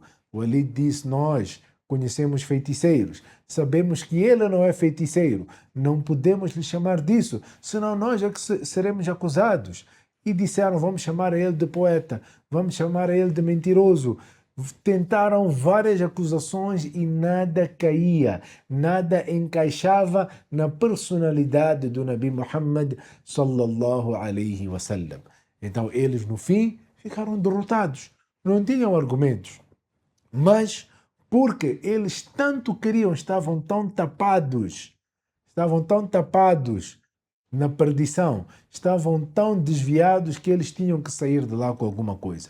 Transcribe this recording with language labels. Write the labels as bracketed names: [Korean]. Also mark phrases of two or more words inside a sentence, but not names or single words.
[Portuguese] Walid disse: nós conhecemos feiticeiros, sabemos que ele não é feiticeiro, não podemos lhe chamar disso, senão nós é que seremos acusados. E disseram: vamos chamar a ele de poeta, vamos chamar a ele de mentiroso. Tentaram várias acusações e nada caía, nada encaixava na personalidade do [Arabic] النبي محمد صلى الله عليه وسلم. [Portuguese] Então eles no fim ficaram derrotados, não tinham argumentos, mas porque eles tanto queriam, estavam tão tapados na perdição, estavam tão desviados que eles tinham que sair de lá com alguma coisa.